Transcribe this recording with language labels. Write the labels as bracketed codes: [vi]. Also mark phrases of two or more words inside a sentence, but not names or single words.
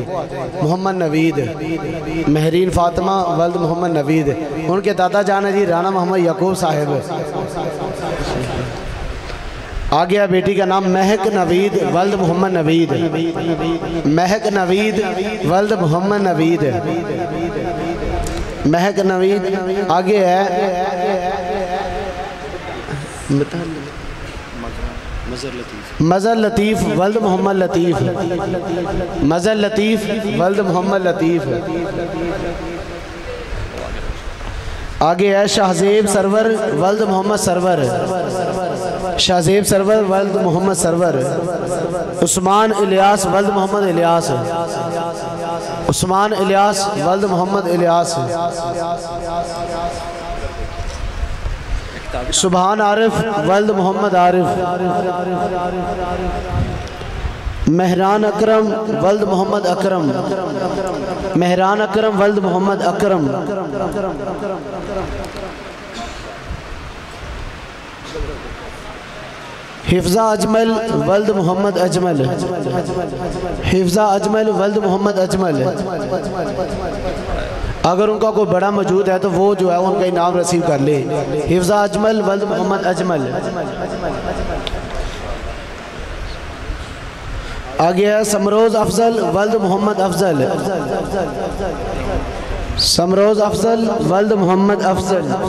[ur] محمد نوید مہرین فاطمہ ولد محمد نوید، ان کے دادا جان ہے جی رانا محمد یعقوب صاحب. آ گیا بیٹی کا نام مہک نوید ولد محمد نوید، مہک نوید ولد محمد نوید، مہک نوید. آگے ہے مظہر لطیف ولد محمد لطیف، مظہر لطیف ولد محمد لطیف. آگے ہے شاہزیب سرور ولد محمد سرور، شاہزیب سرور ولد محمد سرور. عثمان الیاس ولد محمد الیاس، عثمان الیاس ولد محمد الیاس. سبحان عارف ولد محمد عارف، مہران اکرم ولد محمد اکرم، مہران اکرم ولد محمد اکرم. حفظہ اجمل ولد محمد اجمل، حفظہ اجمل ولد محمد اجمل. اگر ان کا کوئی بڑا موجود ہے تو وہ جو ہے ان کا انعام ریسیو کر لے. حفظہ اجمل ولد محمد اجمل۔ آگے ہے سمروز افضل ولد محمد افضل، سمروز افضل ولد محمد افضل.